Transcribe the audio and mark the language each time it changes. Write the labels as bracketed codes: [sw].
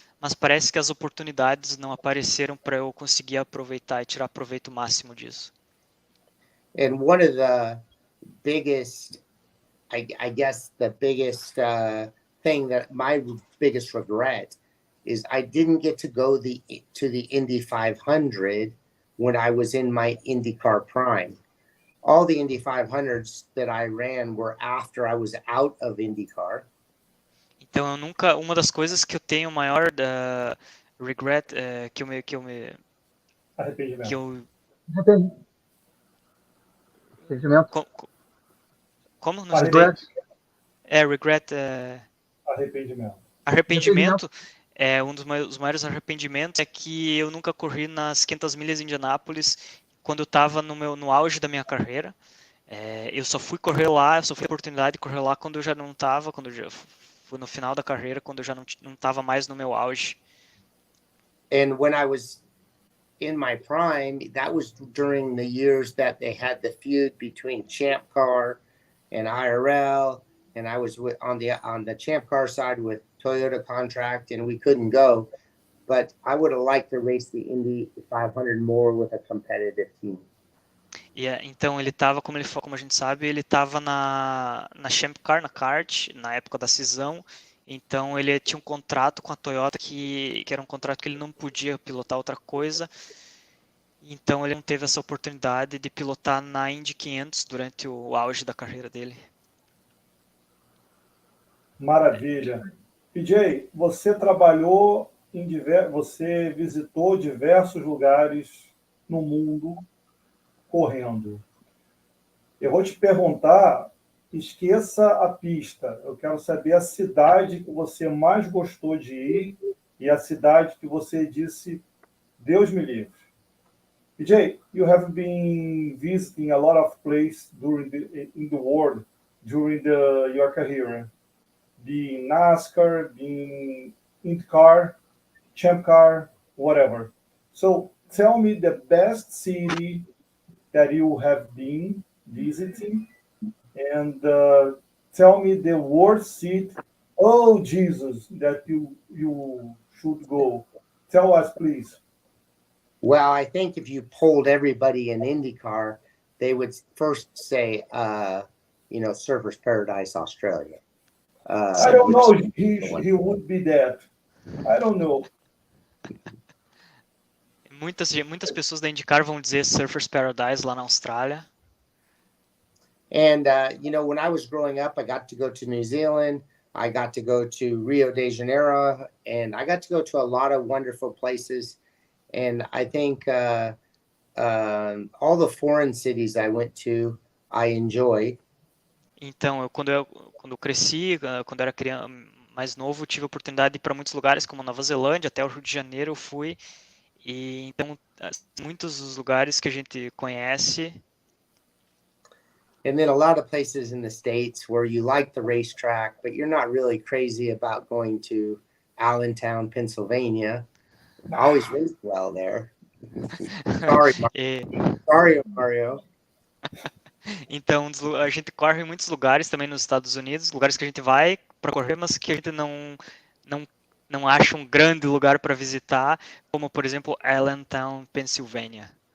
[pt] mas parece que as oportunidades não apareceram para eu conseguir aproveitar e tirar proveito máximo disso. [en] And one of the biggest, I guess, the biggest thing that my biggest regret is I didn't get to go to the Indy 500 when I was in my IndyCar prime. All the Indy 500s that I ran were after I was out of IndyCar. [pt] Então eu nunca, uma das coisas que eu tenho maior regret, que eu Arrependimento. que eu Arrependimento. como não escutei? [en] Regret. Regret, [pt] Arrependimento. arrependimento. Um dos maiores arrependimentos é que eu nunca corri nas 500 milhas de Indianápolis quando eu estava no auge da minha carreira. Eu só fui correr lá, eu só fui a oportunidade de correr lá quando eu já não estava, quando eu já fui no final da carreira, quando eu já não estava mais no meu auge. [en] And when I was in my prime, that was during the years that they had the feud between Champ Car and IRL, and I was on the Champ Car side with Toyota contract, and we couldn't go. But I would have liked to race the Indy 500 more with a competitive team. [pt] Então ele estava, como a gente sabe, ele estava na Champ Car, na kart, na época da cisão. Então ele tinha um contrato com a Toyota que era um contrato que ele não podia pilotar outra coisa. Então ele não teve essa oportunidade de pilotar na Indy 500 durante o auge da carreira dele. Maravilha. PJ, você trabalhou você visitou diversos lugares no mundo correndo. Eu vou te perguntar, esqueça a pista. Eu quero saber a cidade que você mais gostou de ir e a cidade que você disse, Deus me livre. [en] PJ, you have been visiting a lot of places in the world during your career, being NASCAR, being IndyCar, Champ Car, whatever. So tell me the best city that you have been visiting, and tell me the worst city. Oh Jesus, that you should go. Tell us, please. Well, I think if you polled everybody in IndyCar, they would first say, Surfers Paradise, Australia. I don't know. He would be that. I don't know. [pt] Muitas pessoas da IndyCar vão dizer Surfers Paradise lá na Austrália. [en] And, when I was growing up, I got to go to New Zealand. I got to go to Rio de Janeiro. And I got to go to a lot of wonderful places. And I think all the foreign cities I went to, I enjoyed. [pt] Então, quando eu cresci, quando eu era mais novo, tive a oportunidade de ir para muitos lugares, como Nova Zelândia, até o Rio de Janeiro eu fui. E então, muitos dos lugares que a gente conhece. [en] And then a lot of places in the States where you like the racetrack, but you're not really crazy about going to Allentown, Pennsylvania. I always raced well there. Sorry, Mario. [pt] Então, a gente corre em muitos lugares também nos Estados Unidos, lugares que a gente vai para correr, mas que a gente não acha um grande lugar para visitar, como, por exemplo, Allentown, Pennsylvania.